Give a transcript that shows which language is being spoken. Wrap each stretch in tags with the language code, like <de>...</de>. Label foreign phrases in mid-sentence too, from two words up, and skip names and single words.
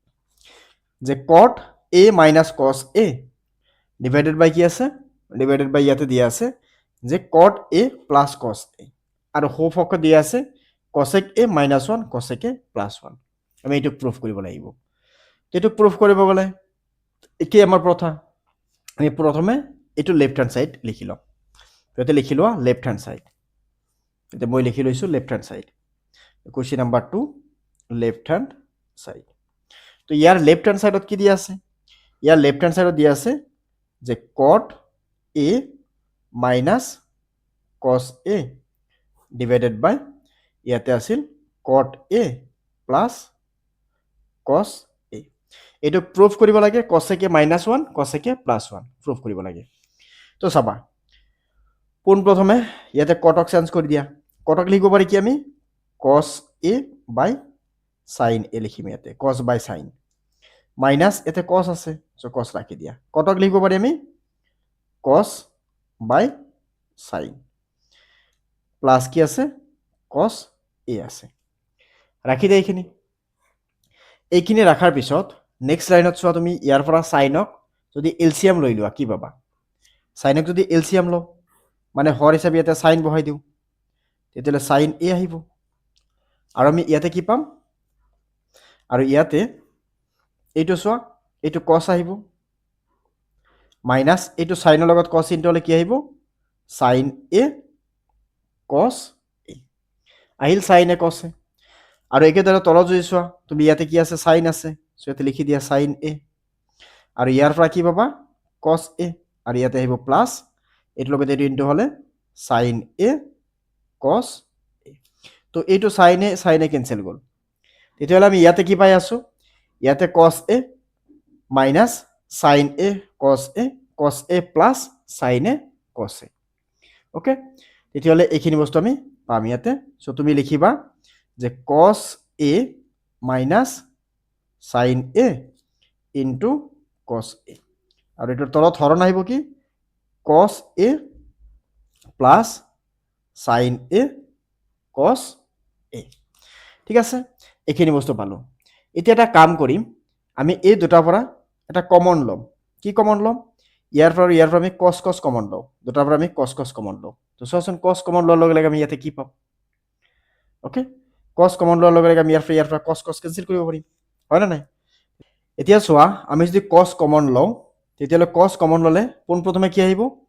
<as>যে</as> <en>cot a minus cos a</en> <as>ডিভাইডেড বাই কি আছে ডিভাইডেড বাই ইয়াতে দিয়া আছে যে</as> <en>cot a plus cos a</en> <as>আৰু হো পক্ষ দিয়া আছে</as> <en>cosec a minus 1 cosec a plus 1</en> <as>আমি এইটো প্রুফ কৰিব লাগিব এইটো প্রুফ কৰিব গলে কি আমাৰ প্ৰথা আমি প্ৰথমে এইটো</as> <en>left hand side</en> <as>লিখি লম ইয়াতে লিখি লোৱা</as> <en>left hand side</en> <as>এতে মই লিখি লৈছো</as> <en>left hand side question number 2 left hand side</en> <as>তো ইয়াৰ</as> <en>left hand side</en> <as>কি দিয়া আছে ইয়াৰ</as> <en>left hand side</en> <as>দিয়া আছে যে</as> <en>cot a minus cos a divided by</en> <as>ইয়াতে আছিল</as> <en>cot a plus cos a</en> <as>এইটো প্ৰুফ কৰিব লাগে কছেকে -1 কছেকে +1 প্ৰুফ কৰিব লাগে তো চাবা পোনপ্ৰথমে ইয়াতে কটক চেঞ্জ কৰি দিয়া কটক লিখিব পাৰি কি আমি</as> <en>cos a by sin a</en> <as>লিখিম ইয়াতে</as> <en>cos by sin minus</en> <as>ইয়াতে cos আছে সো cos ৰাখি দিয়া কটক লিখিব পাৰি আমি</as> <en>cos by sin</en> <as>প্লাস কি আছে</as> <en>cos a</en> <as>আছে ৰাখি দিয়া এইখিনি ৰাখাৰ পিছত নেক্সট লাইনত চোৱা তুমি ইয়াৰ পৰা সাইনক যদি এলসিয়াম লৈ লোৱা কি পাবা সাইনক যদি এলসিয়াম লও মানে হৰ হিচাপে ইয়াতে সাইন বহাই দিও তেতিয়ালে</as> <en>sine a</en> <as>আহিব আৰু আমি ইয়াতে কি পাম আৰু ইয়াতে এইটো চোৱা এইটো cos আহিব মাইনাস এইটো সাইনৰ লগত cos ইনটো হলে কি আহিব</as> <en>sin a cos a</en> <as>আহিল</as> <en>sin a cos a</en> <as>আৰু একেদৰে তলত যদি চোৱা তুমি ইয়াতে কি আছে sin আছে সো ইয়াতে লিখি দিয়া</as> <en>sin a</en> <as>আৰু ইয়াৰ পৰা কি পাবা</as> <en>cos a</en> <as>আৰু ইয়াতে আহিব প্লাস এটো লগত এটো ইনটো হলে</as> <en>sin a cos a</en> <as>তো এইটো</as> <en>sin a</en> <as>ক্যান্সেল গল তেতিয়াহলে আমি ইয়াতে কি পাই আছো ইয়াতে</as> <en>cos a minus sin a cos a plus sin a cos a</en> <as>ওকে তেতিয়াহলে এইখিনি বস্তু আমি পাম ইয়াতে সো তুমি লিখিবা যে</as> <en>cos a minus sin a into cos</en> <as>a আৰু এটাৰ তলত হৰণ আহিব কি</as> <en>cos a plus sin a cos a</en> <as>ঠিক আছে এইখিনি বস্তু পালো এতিয়া এটা কাম কৰিম আমি এই দুটাৰ পৰা এটা কমন লম কি কমন লম ইয়াৰ পৰা আমি cos কমন লও দুটাৰ পৰা আমি cos কমন লও তো চোৱাচোন cos কমন লোৱাৰ লগে লগে আমি ইয়াতে কি পাম ওকে cos কমন লোৱাৰ লগে লগে আমি ইয়াৰ পৰা cos ক্যান্সেল কৰিব পাৰিম হয় না নাই এতিয়া চোৱা আমি যদি cos কমন লও তেতিয়ালে cos কমন ললে পোনপ্ৰথমে কি আহিব</as>